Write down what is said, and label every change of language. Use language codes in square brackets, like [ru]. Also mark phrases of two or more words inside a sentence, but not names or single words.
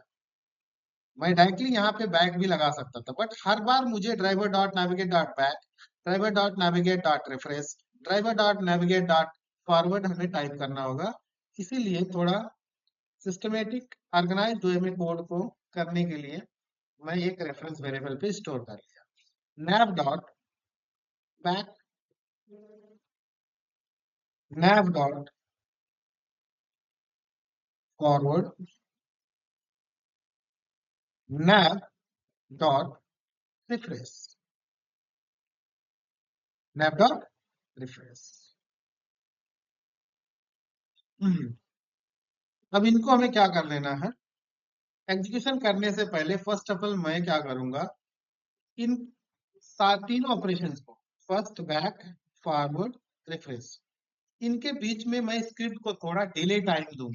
[hi] मैं डायरेक्टली यहाँ पे बैक भी लगा सकता था, बट हर बार मुझे [en] driver dot navigate dot back, driver dot navigate dot refresh, driver dot navigate dot forward [hi] हमें टाइप करना होगा। इसीलिए थोड़ा [en] systematic organise way [hi] में कोड को करने के लिए मैं एक [en] reference variable [hi] पे स्टोर कर लिया, [en] nav dot back nav dot forward nav dot refresh nav dot refresh। [hi] अब इनको हमें क्या कर लेना है, एग्जीक्यूशन करने से पहले [en] first of all [hi] मैं क्या करूंगा, इन तीन ऑपरेशंस को, [en] first, back, forward, refresh, [hi] इनके बीच में मैं स्क्रिप्ट को थोड़ा [en] delay time [hi] दूंगा।